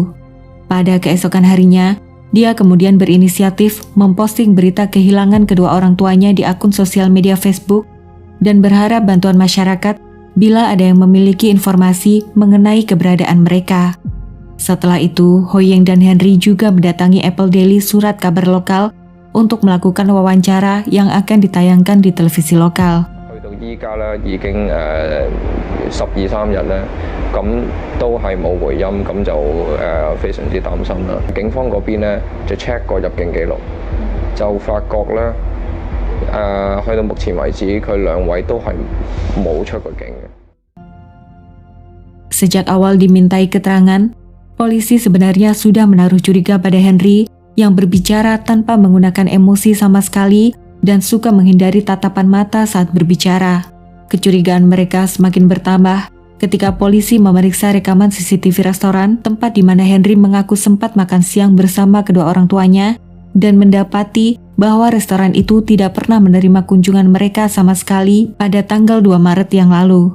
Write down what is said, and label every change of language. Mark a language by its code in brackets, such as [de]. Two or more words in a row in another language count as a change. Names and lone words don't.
[id] Pada keesokan harinya, dia kemudian berinisiatif memposting berita kehilangan kedua orang tuanya di akun sosial media Facebook dan berharap bantuan masyarakat bila ada yang memiliki informasi mengenai keberadaan mereka. Setelah itu, Ho-yeng dan Henry juga mendatangi Apple Daily surat kabar lokal untuk melakukan wawancara yang akan ditayangkan di televisi lokal. [yue] 依家咧已經12-13日咧，咁都係冇回音，咁就非常之擔心啦。警方嗰邊咧就 check 過入境記錄，就發覺咧去到目前為止，佢兩位都係冇出過境嘅。 [id] Sejak awal dimintai keterangan, polisi sebenarnya sudah menaruh curiga pada Henry yang berbicara tanpa menggunakan emosi sama sekali dan suka menghindari tatapan mata saat berbicara. Kecurigaan mereka semakin bertambah ketika polisi memeriksa rekaman CCTV restoran tempat di mana Henry mengaku sempat makan siang bersama kedua orang tuanya dan mendapati bahwa restoran itu tidak pernah menerima kunjungan mereka sama sekali pada tanggal 2 Maret yang lalu.